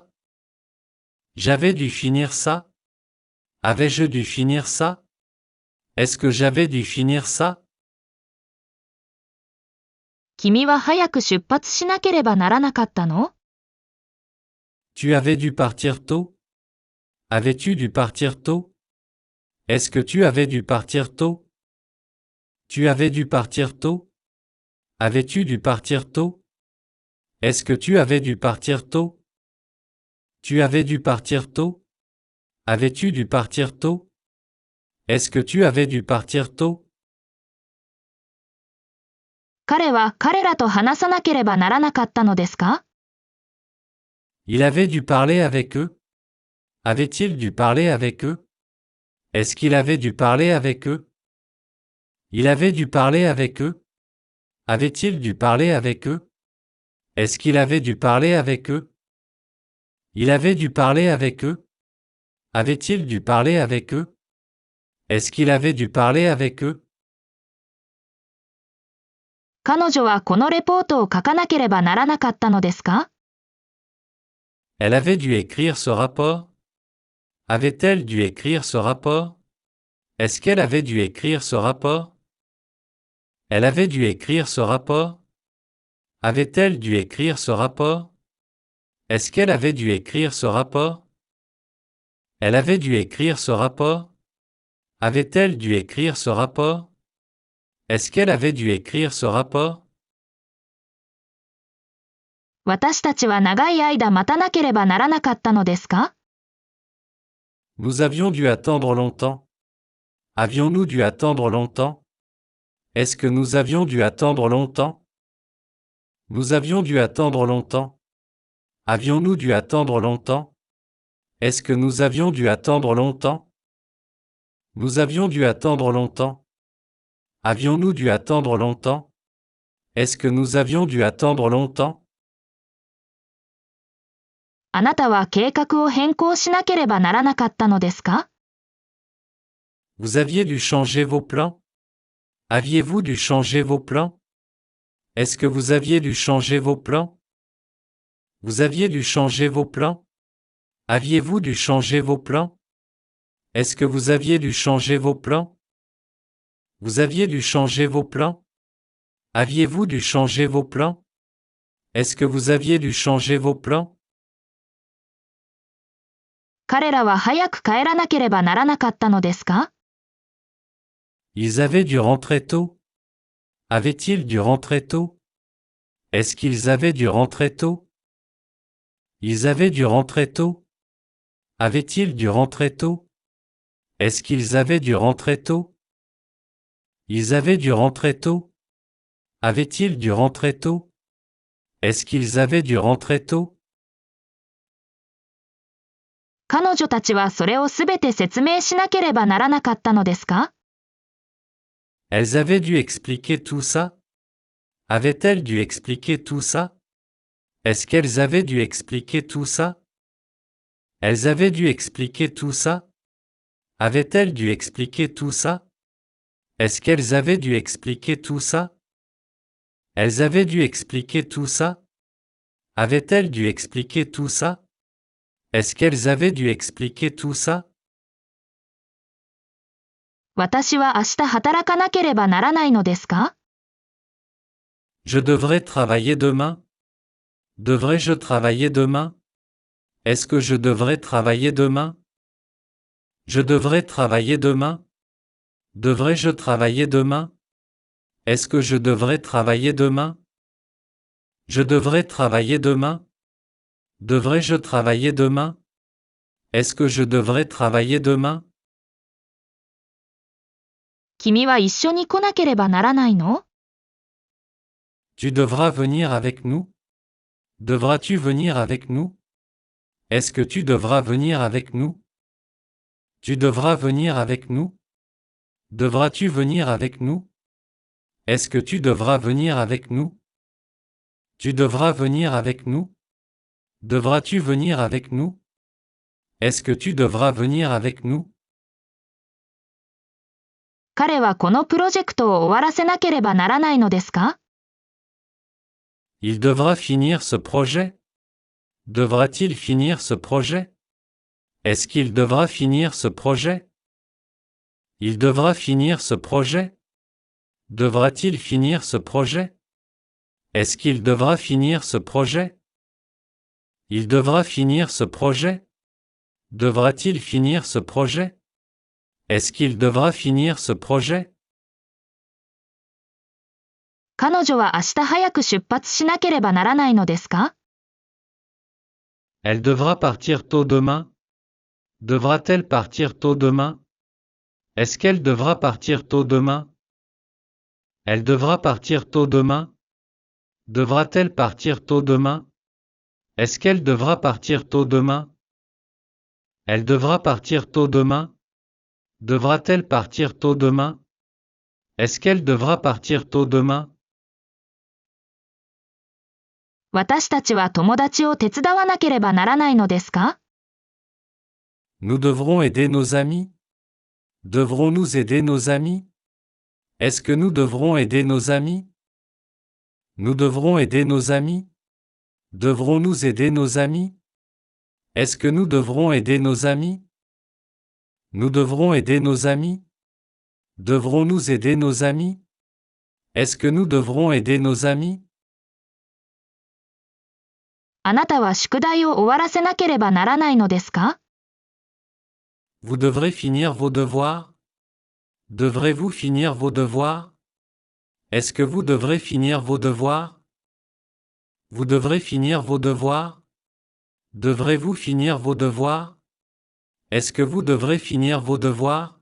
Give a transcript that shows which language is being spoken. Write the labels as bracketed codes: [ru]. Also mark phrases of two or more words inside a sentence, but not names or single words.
[fr] J'avais dû finir ça? Avais-je dû finir ça? Est-ce que j'avais dû finir ça? [ja] 君は早く出発しなければならなかったの？ [fr] Tu avais dû partir tôt? Avais-tu dû partir tôt? Est-ce que tu avais dû partir tôt? Tu avais dû partir tôt? Avais-tu dû partir tôt? Est-ce que tu avais dû partir tôt? Tu avais dû partir tôt? Avais-tu dû partir tôt? Est-ce que tu avais dû partir tôt? [ja] 彼は彼らと話さなければならなかったのですか？ [fr] Il avait dû parler avec eux? Avait-il dû parler avec eux? Est-ce qu'il avait dû parler avec eux? Il avait dû parler avec eux? Avait-il dû parler avec eux? Est-ce qu'il avait dû parler avec eux? Il avait dû parler avec eux? Avait-il dû parler avec eux? Est-ce qu'il avait dû parler avec eux? [ja] 彼女はこのレポートを書かなければならなかったのですか？ [fr] Elle avait dû écrire ce rapport? Avait-elle dû écrire ce rapport? Est-ce qu'elle avait dû écrire ce rapport? Elle avait dû écrire ce rapport? Avait-elle dû écrire ce rapport? Est-ce qu'elle avait dû écrire ce rapport? Elle avait dû écrire ce rapport? Avait-elle dû écrire ce rapport? Est-ce qu'elle avait dû écrire ce rapport? [ja] 私たちは長い間待たなければならなかったのですか？ [fr] Nous avions dû attendre longtemps. Avions-nous dû attendre longtemps? Est-ce que nous avions dû attendre longtemps? Nous avions dû attendre longtemps. Avions-nous dû attendre longtemps? Est-ce que nous avions dû attendre longtemps? Nous avions dû attendre longtemps. Avions-nous dû attendre longtemps? Est-ce que nous avions dû attendre longtemps? [ja] あなたは計画を変更しなければならなかったのですか？ [fr] Vous aviez dû changer vos plans? Aviez-vous dû changer vos plans? Est-ce que vous aviez dû changer vos plans? Vous aviez dû changer vos plans? Aviez-vous dû changer vos plans? Est-ce que vous aviez dû changer vos plans? Vous aviez dû changer vos plans? Aviez-vous dû changer vos plans? Est-ce que vous aviez dû changer vos plans? [ja] 彼らは早く帰らなければならなかったのですか？ [fr] Ils avaient dû rentrer tôt. Avaient-ils dû rentrer tôt? Est-ce qu'ils avaient dû rentrer tôt? Ils avaient dû rentrer tôt. Avaient-ils dû rentrer tôt? Est-ce qu'ils avaient dû rentrer tôt? Ils avaient dû rentrer tôt. Avaient-ils dû rentrer tôt? Est-ce qu'ils avaient dû rentrer tôt? [ja] 彼女たちはそれをすべて説明しなければならなかったのですか？ [fr] Elles avaient dû expliquer tout ça? Avaient-elles dû expliquer tout ça? Est-ce qu'elles avaient dû expliquer tout ça? Elles avaient dû expliquer tout ça? Avaient-elles dû expliquer tout ça? Est-ce qu'elles avaient dû expliquer tout ça? Elles avaient dû expliquer tout ça? Avaient-elles dû expliquer tout ça? Est-ce qu'elles avaient dû expliquer tout ça? [ja] 私は明日働かなければならないのですか？ [fr] Je devrais travailler demain? Devrais-je travailler demain? Est-ce que je devrais travailler demain? Je devrais travailler demain? Devrais-je travailler demain? Est-ce que je devrais travailler demain? Je devrais travailler demain? Devrais-je travailler demain? Est-ce que je devrais travailler demain? [ja] 君は一緒に来なければならないの？ [fr] Tu devras venir avec nous? Devras-tu venir avec nous? Est-ce que tu devras venir avec nous? Tu devras venir avec nous? Devras-tu venir avec nous? Est-ce que tu devras venir avec nous? Tu devras venir avec nous? Devras-tu venir avec nous? Est-ce que tu devras venir avec nous? [ja] 彼はこのプロジェクトを終わらせなければならないのですか？ [fr] Il devra finir ce projet? Devra-t-il finir ce projet? Est-ce qu'il devra finir ce projet? Il devra finir ce projet? Devra-t-il finir ce projet? Est-ce qu'il devra finir ce projet? Il devra finir ce projet? Devra-t-il finir ce projet? Est-ce qu'il devra finir ce projet? [ja] 彼女は明日早く出発しなければならないのですか？ [fr] Elle devra partir tôt demain? Devra-t-elle partir tôt demain? Est-ce qu'elle devra partir tôt demain? Elle devra partir tôt demain? Devra-t-elle partir tôt demain? Est-ce qu'elle devra partir tôt demain? Elle devra partir tôt demain? Devra-t-elle partir tôt demain? Est-ce qu'elle devra partir tôt demain? [ja] 私たちは友達を手伝わなければならないのですか？ [fr] Nous devrons aider nos amis? Devrons-nous aider nos amis? Est-ce que nous devrons aider nos amis? Nous devrons aider nos amis? Devrons-nous aider nos amis? Est-ce que nous devrons aider nos amis? Nous devrons aider nos amis? Devrons-nous aider nos amis? Est-ce que nous devrons aider nos amis? [ja] あなたは宿題を終わらせなければならないのですか？ [fr] Vous devrez finir vos devoirs? Devrez-vous finir vos devoirs? Est-ce que vous devrez finir vos devoirs? Vous devrez finir vos devoirs? Devrez-vous finir vos devoirs? Est-ce que vous devrez finir vos devoirs?